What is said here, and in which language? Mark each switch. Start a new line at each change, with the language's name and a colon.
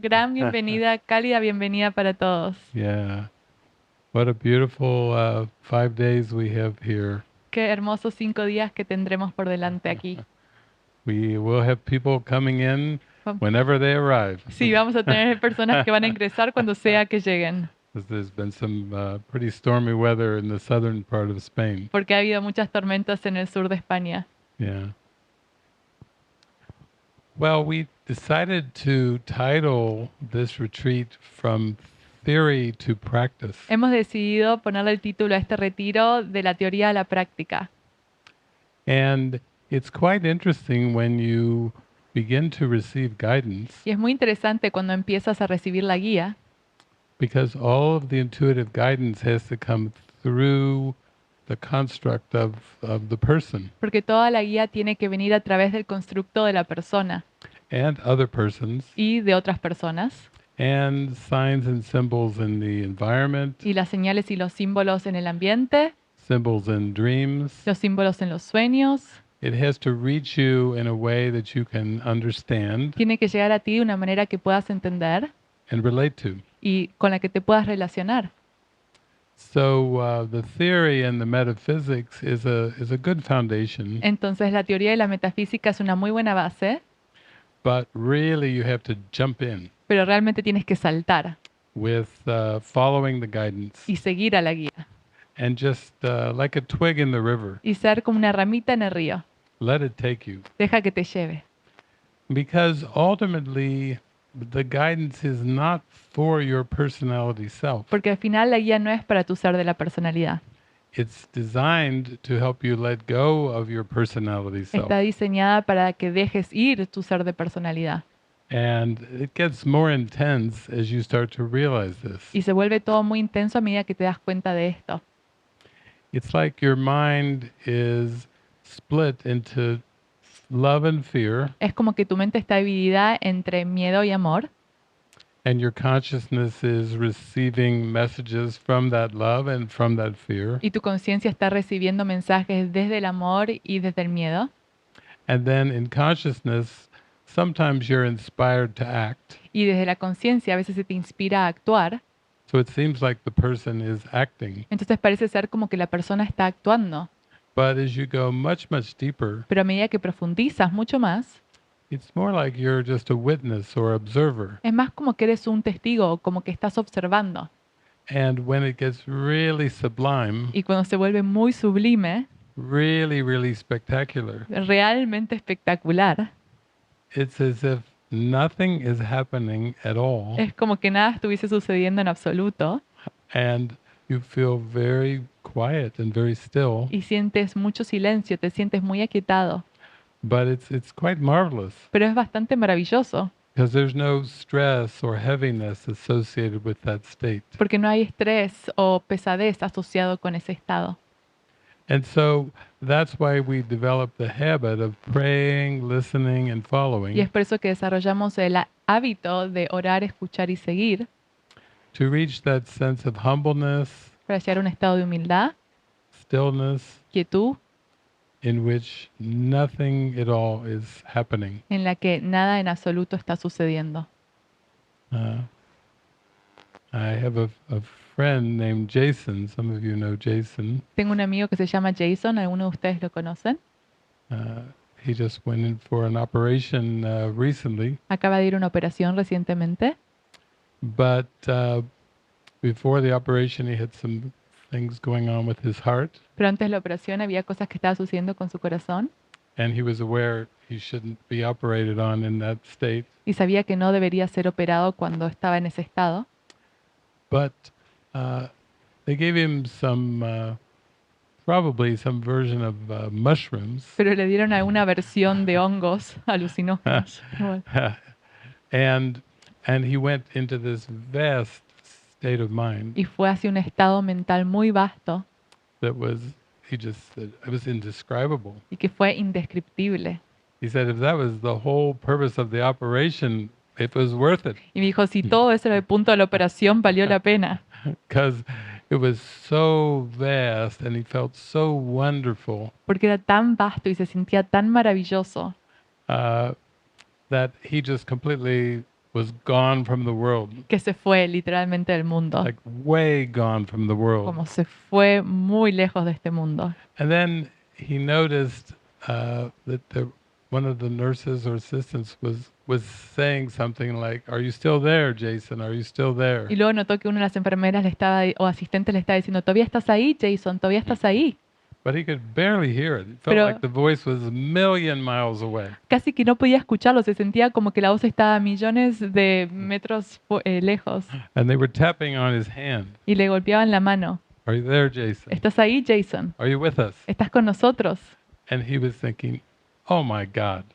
Spanish: gran bienvenida, cálida bienvenida para todos.
English: Yeah. What a beautiful 5 days we have here.
Spanish: Qué hermosos 5 días que tendremos por delante aquí.
English: We will have people coming in
Spanish: Vam-
English: whenever they arrive.
Spanish: Sí, vamos a tener personas que van a ingresar cuando sea que lleguen,
English: 'Cause there's been some pretty stormy weather in the southern part of Spain.
Spanish: porque ha habido muchas tormentas en el sur de España.
English: Yeah. Well, we decided to title this retreat From Theory to Practice.
Spanish: Hemos decidido ponerle el título a este retiro de la teoría a la práctica.
English: And it's quite interesting when you begin to receive guidance,
Spanish: Y es muy interesante cuando empiezas a recibir la guía,
English: because all of the intuitive guidance has to come through the construct of the person
Spanish: porque toda la guía tiene que venir a través del constructo de la persona
English: and other persons
Spanish: y de otras personas,
English: and signs and symbols in the environment,
Spanish: y las señales y los símbolos en el ambiente,
English: symbols in dreams.
Spanish: los símbolos en los sueños.
English: It has to reach you in a way that you can understand
Spanish: Tiene que llegar a ti de una manera que puedas entender
English: and relate to.
Spanish: y con la que te puedas relacionar.
English: So the theory and the metaphysics is a good foundation,
Spanish: Entonces la teoría y la metafísica es una muy buena base,
English: but really you have to jump in
Spanish: pero realmente tienes que saltar
English: with following the guidance
Spanish: y seguir a la guía
English: and just like a twig in the river,
Spanish: y ser como una ramita en el río.
English: let it take you.
Spanish: Deja que te lleve.
English: Because ultimately the guidance is not for your personality self.
Spanish: Porque al final la guía no es para tu ser de la personalidad.
English: It's designed to help you let go of your personality self.
Spanish: Está diseñada para que dejes ir tu ser de personalidad.
English: And it gets more intense as you start to realize this.
Spanish: Y se vuelve todo muy intenso a medida que te das cuenta de esto.
English: It's like your mind is split into love and fear,
Spanish: Es como que tu mente está dividida entre miedo y amor,
English: and your consciousness is receiving messages from that love and from that fear.
Spanish: y tu conciencia está recibiendo mensajes desde el amor y desde el miedo.
English: And then in consciousness, sometimes you're inspired to act.
Spanish: Y desde la conciencia a veces se te inspira a actuar.
English: So it seems like the person is acting.
Spanish: Entonces parece ser como que la persona está actuando.
English: But as you go much, much deeper,
Spanish: Pero a medida que profundizas mucho más,
English: it's more like you're just a witness or observer.
Spanish: es más como que eres un testigo, como que estás observando.
English: And when it gets really sublime,
Spanish: Y cuando se vuelve muy sublime,
English: really, really spectacular,
Spanish: realmente espectacular,
English: it's as if nothing is happening at all,
Spanish: es como que nada estuviese sucediendo en absoluto
English: and you feel very quiet and very still.
Spanish: y sientes mucho silencio, te sientes muy aquietado.
English: But it's quite marvelous
Spanish: Pero es bastante maravilloso
English: because there's no stress or heaviness associated with that state.
Spanish: porque no hay estrés o pesadez asociado con ese estado.
English: And so that's why we developed the habit of praying, listening, and
Spanish: Y es
English: following
Spanish: por eso que desarrollamos el hábito de orar, escuchar y seguir
English: to reach that sense of humbleness,
Spanish: para llegar a un estado de humildad,
English: stillness,
Spanish: quietud,
English: in which nothing at all is happening.
Spanish: en la que nada en absoluto está sucediendo.
English: Uh, I have a friend named Jason. Some of you know Jason.
Spanish: Tengo un amigo que se llama Jason, ¿alguno de ustedes lo conocen?
English: He just went in for an operation recently,
Spanish: Acaba de ir a una operación recientemente,
English: but before the operation, he had some things going on with his heart,
Spanish: pero antes de la operación había cosas que estaban sucediendo con su corazón
English: and he was aware he shouldn't be operated on in that state.
Spanish: y sabía que no debería ser operado cuando estaba en ese estado,
English: But they gave him some, probably some version of mushrooms,
Spanish: pero le dieron alguna versión de hongos alucinógenos. Bueno,
English: and he went into this vast state of mind
Spanish: y fue hacia un estado mental muy vasto
English: that was, he just said, it was indescribable.
Spanish: y que fue indescriptible.
English: He said if that was the whole purpose of the operation, it was worth it,
Spanish: Y me dijo, si todo eso era el punto de la operación, valió la pena.
English: because it was so vast and he felt so wonderful.
Spanish: Porque era tan vasto y se sentía tan maravilloso. Uh,
English: that he just completely was gone from the world,
Spanish: que se fue literalmente del mundo,
English: like way gone from the world.
Spanish: como se fue muy lejos de este mundo.
English: And then he noticed that one of the nurses or assistants was saying something like, "Are you still there, Jason? Are you still there?"
Spanish: Y luego notó que una de las enfermeras o asistentes le estaba diciendo, ¿todavía estás ahí, Jason? ¿Todavía estás ahí?
English: But he could barely hear it. It felt
Spanish: Pero
English: like the voice was a million miles away.
Spanish: casi que no podía escucharlo, se sentía como que la voz estaba a millones de metros lejos.
English: And they were tapping on his hand.
Spanish: Y le golpeaban la mano.
English: "Are you there, Jason?
Spanish: ¿Estás ahí, Jason?
English: Are you with us?"
Spanish: ¿Estás con nosotros?
English: And he was thinking, "Oh my God.